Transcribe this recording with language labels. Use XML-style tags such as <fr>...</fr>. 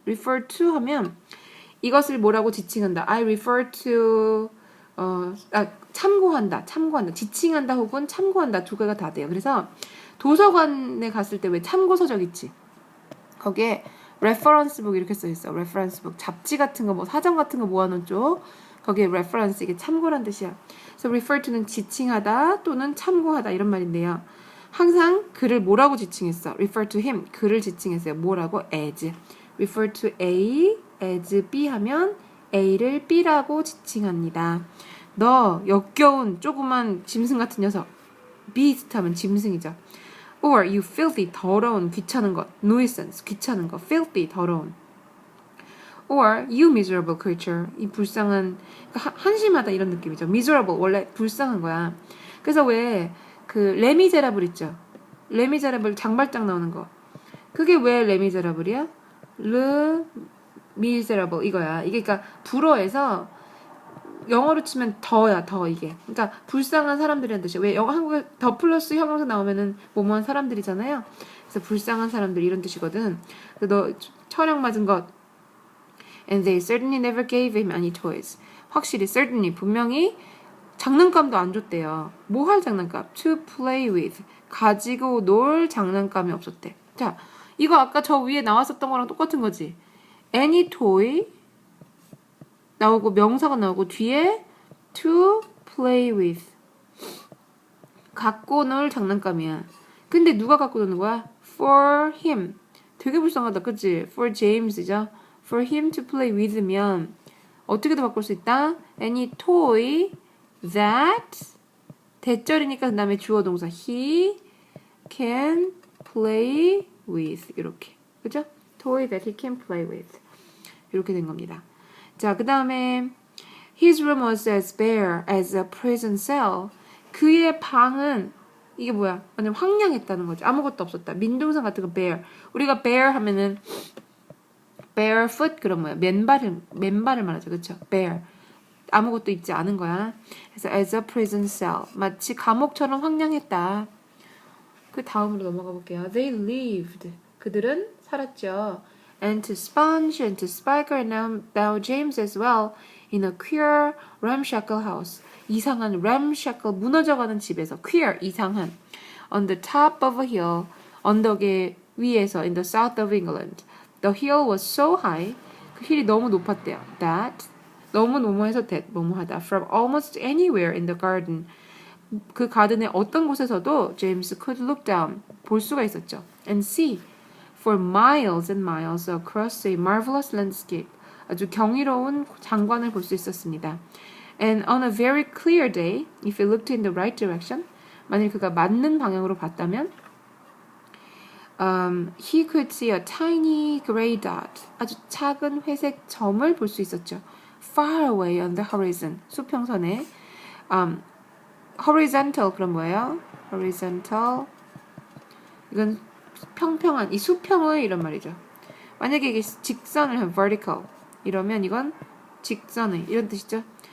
<ko>refer to 하면 이것을 뭐라고 지칭한다.</ko> <en>I refer to</en> <ko>참고한다. 지칭한다 혹은 참고한다. 두 개가 다 돼요. 그래서 도서관에 갔을 때 왜 참고서적 있지? 거기에 reference book 이렇게 써있어.</ko> <en>reference book.</en> <ko>잡지 같은 거, 뭐 사전 같은 거 모아놓은 쪽. 거기에 reference, 이게 참고란 뜻이야. 그래서 refer to는 지칭하다 또는 참고하다 이런 말인데요. 항상 그를 뭐라고 지칭했어?</ko> <en>refer to him, 그를 지칭했어요.</en> <ko>뭐라고? as.</ko> <en>refer to A as B</en> <ko>하면 A를 B라고 지칭합니다. 너 역겨운 조그만 짐승 같은 녀석. beast 하면 짐승이죠.</ko> <en>or you filthy,</en> <ko>더러운, 귀찮은 것. nuisance, 귀찮은 것. filthy, 더러운.</ko> <en>or you miserable creature</en> <ko>이 불쌍한 한심하다 이런 느낌이죠. miserable 원래 불쌍한 거야. 그래서 왜 그 레미제라블 있죠. 레미제라블 장발장 나오는 거 그게 왜 레미제라블이야? le miserable 이거야. 이게 그러니까 불어에서 영어로 치면 더야 더 이게. 그러니까 불쌍한 사람들이라는 뜻이야. 왜 한국에 더 플러스 형용사 나오면은 뭐뭐한 사람들이잖아요. 그래서 불쌍한 사람들 이런 뜻이거든. 너 철형 맞은 것</ko> <en>And they certainly never gave him any toys.</en> <ko>확실히, certainly, 분명히 장난감도 안 줬대요. 뭐 할 장난감?</ko> <en>To play with.</en> <ko>가지고 놀 장난감이 없었대. 자, 이거 아까 저 위에 나왔었던 거랑 똑같은 거지. any toy 나오고 명사가 나오고 뒤에 to play with 갖고 놀 장난감이야. 근데 누가 갖고 노는 거야? for him. 되게 불쌍하다, 그치? for James이죠. for him to play with면 어떻게도 바꿀 수 있다. any toy that 대절이니까 그 다음에 주어 동사</ko> <en>he can play with</en> <ko>이렇게, 그죠?</ko> <en>toy that he can play with</en> <ko>이렇게 된 겁니다. 자, 그 다음에</ko> <en>his room was as bare as a prison cell.</en> <ko>그의 방은 이게 뭐야? 완전 황량했다는 거죠. 아무것도 없었다. 민둥상 같은 거 bare. 우리가 bare 하면은 barefoot 그런 뭐야? 맨발을 말하죠. 그렇죠? bare. 아무것도 있지 않은 거야.</ko> <en>그래서 as a prison cell.</en> <ko>마치 감옥처럼 황량했다. 그 다음으로 넘어가 볼게요.</ko> <en>They lived.</en> <ko>그들은 살았죠.</ko> <en>And to Sponge and to Spiker and now James as well in a queer ramshackle house. 이상한 ramshackle</en> <ko>무너져가는 집에서</ko> <en>queer 이상한 on the top of a hill</en> <ko>언덕의 위에서</ko> <en>in the south of England. The hill was so high</en> <ko>그 힐이 너무 높았대요.</ko> <en>That</en> <ko>너무 너무해서</ko> <en>that 뭐뭐하다 from almost anywhere in the garden</en> <ko>그 가든의 어떤 곳에서도</ko> <en>James could look down</en> <ko>볼 수가 있었죠.</ko> <en>And see for miles and miles across a marvelous landscape</en> <ko>아주 경이로운 장관을 볼 수 있었습니다.</ko> <en>And on a very clear day, if he looked in the right direction,</en> <ko>만일 그가 맞는 방향으로 봤다면,</ko> <en>he could see a tiny gray dot,</en> <ko>아주 작은 회색 점을 볼 수 있었죠.</ko> <en>Far away on the horizon, 수평선에, horizontal</en> <ko>그럼 뭐예요? horizontal, 이건 평평한, 이 수평의 이런 말이죠. 만약에 이게 직선을 하면 vertical, 이러면 이건 직선의 이런 뜻이죠.</ko>